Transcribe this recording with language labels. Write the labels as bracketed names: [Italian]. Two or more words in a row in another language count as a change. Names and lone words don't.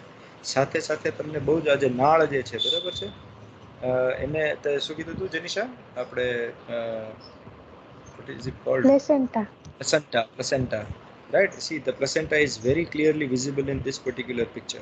[Gujarati] સાથે સાથે તમને બહુ જ આ જે નાળ જે છે, બરાબર છે, એને શું કીધું હતું જેનિશા? [English] આપણે what is it called? Placenta. Right? See, the placenta is very clearly visible in this particular picture.